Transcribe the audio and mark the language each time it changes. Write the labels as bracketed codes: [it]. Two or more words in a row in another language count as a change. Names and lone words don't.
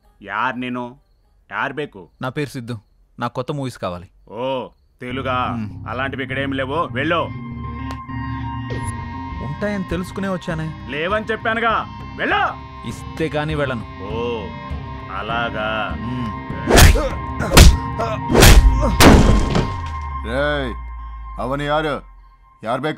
[kn] ಯಾರ್ ನೀನು ಯಾರ್ ಬೇಕು? [te] నా పేరు సిద్ధు. నాకు కొత్త మూవీస్ కావాలి. ఓ తెలుగా? అలాంటివి ఇక్కడ ఏం లేవు, వెళ్ళు. ఉంటాయని తెలుసుకునే వచ్చానే. లేవని చెప్పానుగా, వెళ్ళు. ఇస్తే గానీ వెళ్ళను. ఓ అలాగా. [kn] ಅವನು ಯಾರು? ಯಾರು ಬೇಕು?